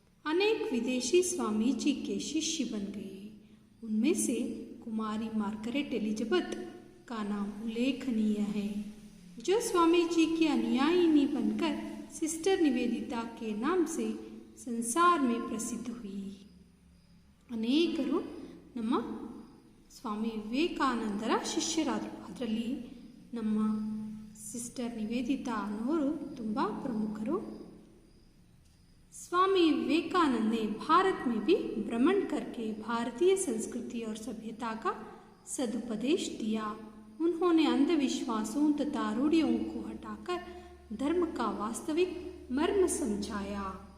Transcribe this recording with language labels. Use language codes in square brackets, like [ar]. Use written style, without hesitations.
[hi] अनेक विदेशी स्वामी जी के शिष्य बन गए. उनमें से कुमारी मार्गरेट एलिजाबेथ का नाम उल्लेखनीय है, जो स्वामी जी की अनुयायिनी बनकर सिस्टर निवेदिता के नाम से संसार में प्रसिद्ध हुई. [kn] ಅನೇಕರು ನಮ್ಮ ಸ್ವಾಮಿ ವಿವೇಕಾನಂದರ ಶಿಷ್ಯರಾದರು. ಅದರಲ್ಲಿ ನಮ್ಮ ಸಿಸ್ಟರ್ ನಿವೇದಿತಾ ಅನ್ನೋರು ತುಂಬ ಪ್ರಮುಖರು. [hi] स्वामी विवेकानंद ने भारत में भी भ्रमण करके भारतीय संस्कृति और सभ्यता का सदुपदेश दिया. उन्होंने अंधविश्वासों तथा रूढ़ियों को हटाकर धर्म का वास्तविक मर्म समझाया.